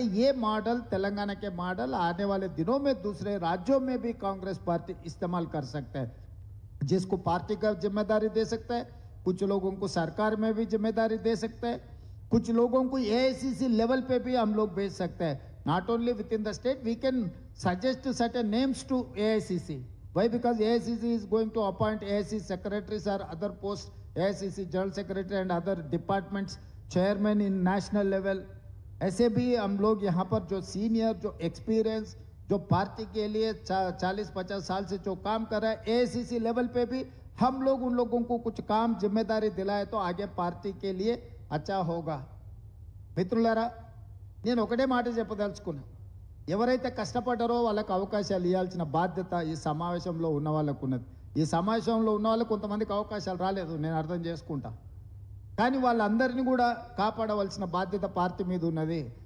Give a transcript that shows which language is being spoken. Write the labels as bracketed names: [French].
[Hindi] ये मॉडल, तेलंगाना के मॉडल आने वाले दिनों में दूसरे राज्यों में भी कांग्रेस पार्टी इस्तेमाल कर सकता है. जिसको पार्टी का जिम्मेदारी दे सकता है, कुछ लोगों को सरकार में भी जिम्मेदारी दे सकता है, कुछ लोगों को एआईसीसी लेवल पे भी हम लोग भेज सकते हैं. [English] Not only within the state, we can suggest certain names to AICC. Why? Because AICC is going to appoint AICC secretaries or other posts, AICC general secretary and other departments chairman in national level. [Hindi] ऐसे भी हम लोग यहाँ पर जो senior, जो experience, जो party के लिए 40-50 साल से जो काम कर रहा है, AICC लेवल पे भी हम लोग उन लोगों को कुछ काम जिम्मेदारी दिलाए तो आगे पार्टी के लिए अच्छा होगा. [Telugu] మిత్రులారా, నేను ఒకటే మాట చెప్పదలుచుకున్నా, ఎవరైతే కష్టపడ్డారో వాళ్ళకి అవకాశాలు ఇవ్వాల్సిన బాధ్యత ఈ సమావేశంలో ఉన్న వాళ్ళకు ఉన్నది. ఈ సమావేశంలో ఉన్న వాళ్ళకు కొంతమందికి అవకాశాలు రాలేదు, నేను అర్థం చేసుకుంటా, కానీ వాళ్ళందరినీ కూడా కాపాడవలసిన బాధ్యత పార్టీ మీద ఉన్నది.